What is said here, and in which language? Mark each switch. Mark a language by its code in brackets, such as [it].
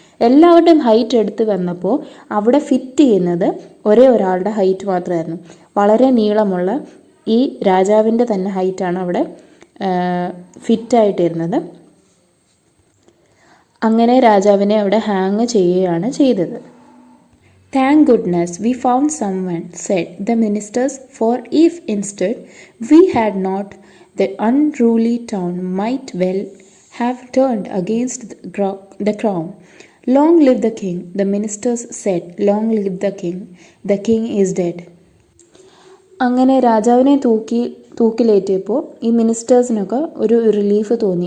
[ml] എല്ലാവരുടെയും ഹൈറ്റ് എടുത്ത് വന്നപ്പോൾ അവിടെ ഫിറ്റ് ചെയ്യുന്നത് ഒരേ ഒരാളുടെ ഹൈറ്റ് മാത്രമായിരുന്നു. വളരെ നീളമുള്ള ഈ രാജാവിൻ്റെ തന്നെ ഹൈറ്റാണ് അവിടെ ഫിറ്റായിട്ടിരുന്നത്. അങ്ങനെ രാജാവിനെ അവിടെ ഹാങ് ചെയ്യുകയാണ് ചെയ്തത്. [en] "Thank goodness we found someone," said the ministers, "for if instead we had not, the unruly town might well have turned against the crown. Long live the king," the ministers said. "Long live the king. The king is dead." [ml] അങ്ങനെ രാജാവിനെ തൂക്കിലേറ്റിയപ്പോൾ ഈ മിനിസ്റ്റേഴ്സിനൊക്കെ ഒരു relief തോന്നി.